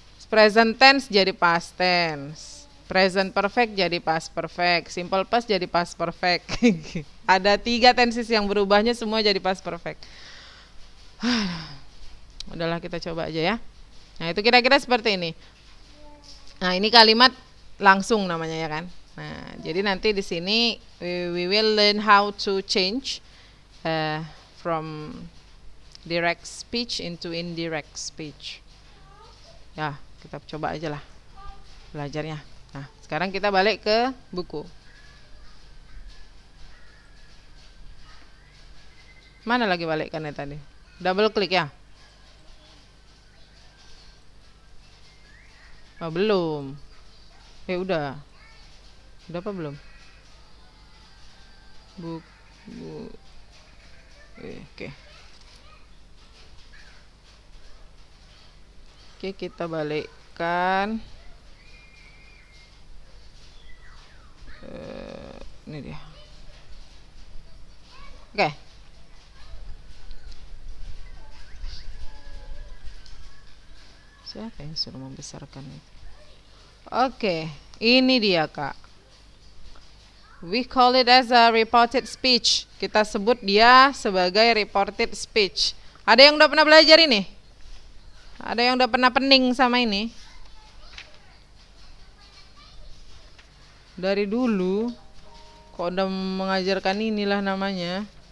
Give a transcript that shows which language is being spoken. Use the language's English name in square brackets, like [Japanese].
[Indonesian] Present tense jadi past tense. Present perfect jadi past perfect. Simple past jadi past perfect. Ada 3 tenses yang berubahnya semua jadi past perfect. Udahlah kita coba aja ya. Nah, itu kira-kira seperti ini. Nah, ini kalimat langsung namanya ya kan. Nah, jadi nanti di sini [English] we will learn how to change from direct speech into indirect speech. [Indonesian] Ya, kita coba aja lah belajarnya. Nah, sekarang kita balik ke buku. Mana lagi balikkannya tadi? Double klik ya? Oh, belum. Udah. Udah apa belum? Oke. Oke, kita balikkan. Ini dia. Oke. Siapa yang suruh membesarkan itu? Oke, Ini dia, Kak. [English] We call it as a reported speech. [Indonesian] Kita sebut dia sebagai reported speech. Ada yang udah pernah belajar ini? Ada yang udah pernah pening sama ini? Dari dulu kok udah mengajarkan inilah namanya.